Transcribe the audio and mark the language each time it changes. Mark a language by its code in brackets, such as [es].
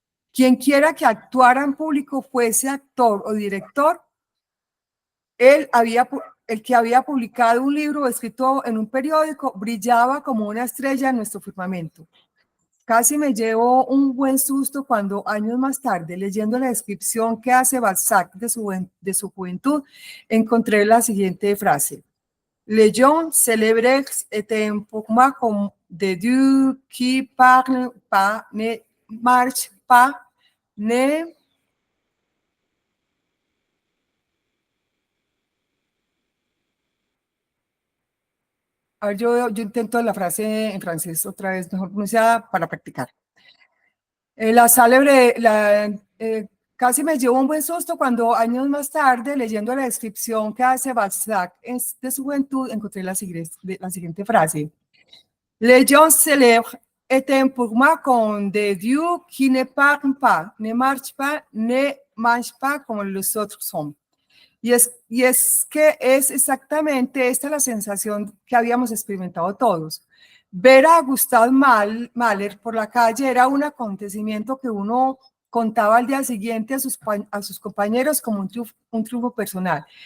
[es] Quien quiera que actuara en público, fuese actor o director, el que había publicado un libro o escrito en un periódico, brillaba como una estrella en nuestro firmamento. Casi me llevo un buen susto cuando años más tarde, leyendo la descripción que hace Balzac de su juventud, encontré la siguiente frase. [fr] Les gens célèbres étaient pour moi comme des dieux qui parlent pas, ne marchent pas, ne... [es] A ver, yo intento la frase en francés otra vez, mejor pronunciada para practicar. La célebre, casi me llevo un buen susto cuando años más tarde, leyendo la descripción que hace Balzac de su juventud, encontré la siguiente frase. [fr] Les gens célèbres étaient pour moi comme des dieux qui ne parlent pas, ne marchent pas, ne mangent pas [es] como los otros son. Y es que es exactamente esta la sensación que habíamos experimentado todos. Ver a Gustav Mahler por la calle era un acontecimiento que uno contaba al día siguiente a sus compañeros como un triunfo personal.